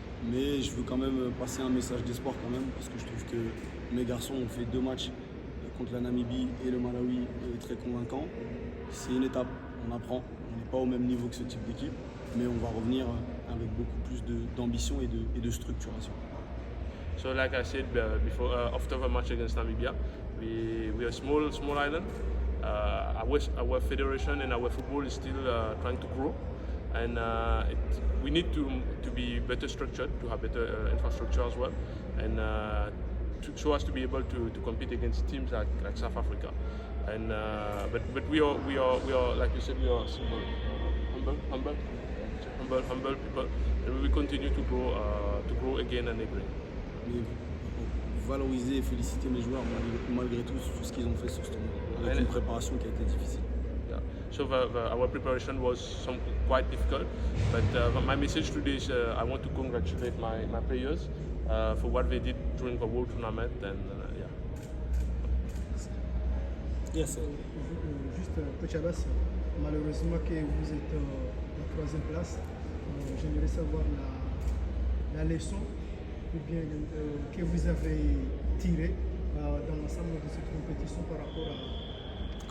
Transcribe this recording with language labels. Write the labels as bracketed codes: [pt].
[fr] Mais je veux quand même passer un message d'espoir quand même, parce que je trouve que mes garçons ont fait 2 matchs contre la Namibie et le Malawi très convaincants. C'est une étape, on apprend, on n'est pas au même niveau que ce type d'équipe, mais on va revenir avec beaucoup plus d'ambition et de structuration. [en] So, like I said before, after the match against Namibia, we are a small island. Our federation and our football is still trying to grow, and we need to be better structured, to have better infrastructure as well, and so as to be able to compete against teams like South Africa. And but we are like you said, we are simple, humble people, and we will continue to grow again and again. [fr] Mais valoriser et féliciter mes joueurs malgré tout sur ce qu'ils ont fait sur ce tournoi, avec une préparation qui a été difficile. [en] Yeah. So our preparation was quite difficult, but my message today is I want to congratulate my players for what they did during the World Tournament, and yeah. Yes, sir. [fr] Juste, Coach Abbas, malheureusement que vous êtes en 3e place, j'aimerais savoir la leçon ou bien que vous avez tiré dans l'ensemble de cette compétition par rapport à...